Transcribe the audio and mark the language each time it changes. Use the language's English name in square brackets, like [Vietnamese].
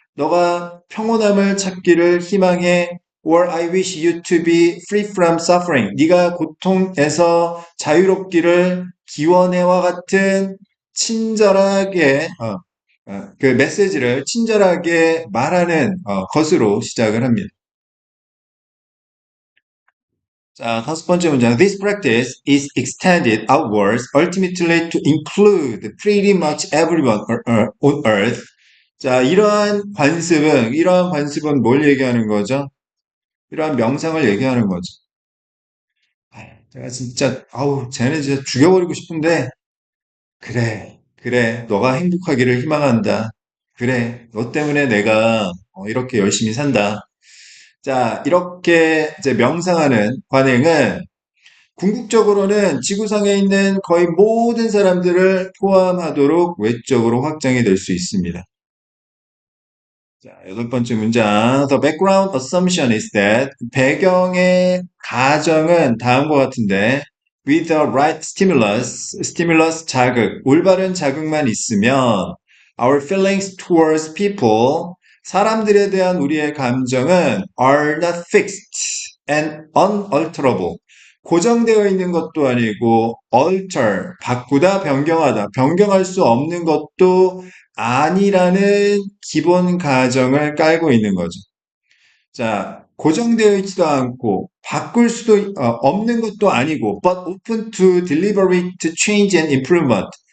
[Korean] 너가 평온함을 찾기를 희망해. [English] Or I wish you to be free from suffering. [Korean] 네가 고통에서 자유롭기를 기원해와 같은 친절하게 그 메시지를 친절하게 말하는 것으로 시작을 합니다. 자, 다섯 번째 문장. [English] This practice is extended outwards, ultimately to include pretty much everyone on earth. [Korean] 자, 이러한 관습은 뭘 얘기하는 거죠? 이러한 명상을 얘기하는 거죠. 제가 진짜, 쟤네 진짜 죽여버리고 싶은데, 그래, 너가 행복하기를 희망한다. 그래, 너 때문에 내가 이렇게 열심히 산다. 자, 이렇게 이제 명상하는 관행은 궁극적으로는 지구상에 있는 거의 모든 사람들을 포함하도록 외적으로 확장이 될 수 있습니다. 자, 여덟 번째 문장. [English] The background assumption is that [Korean] 배경의 가정은 다음과 같은데 [English] with the right stimulus [Korean] 자극, 올바른 자극만 있으면 [English] our feelings towards people, [Korean] 사람들에 대한 우리의 감정은 [English] are not fixed and unalterable. [Korean] 고정되어 있는 것도 아니고 alter, 바꾸다, 변경하다, 변경할 수 없는 것도 아니라는 기본 가정을 깔고 있는 거죠. 자, 고정되어 있지도 않고 바꿀 수도 없는 것도 아니고 [English] but open to deliberate change and improvement.